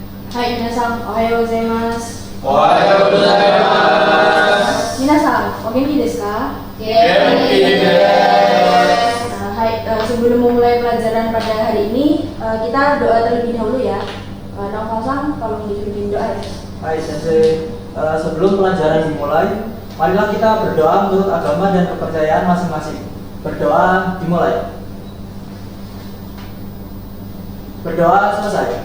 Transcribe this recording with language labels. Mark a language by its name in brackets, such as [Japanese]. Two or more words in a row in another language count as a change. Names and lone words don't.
[Japanese] はい、皆さんおはようございます。おはようございます。皆さん、お元気ですか？元気です. [Indonesian] Sebelum memulai pelajaran pada hari ini, kita doa terlebih dahulu ya. Naofal-san, tolong dipimpin doa ya. [Japanese] はい先生, [Indonesian] sebelum pelajaran dimulai, marilah kita berdoa menurut agama dan kepercayaan masing-masing. Berdoa dimulai. Berdoa selesai.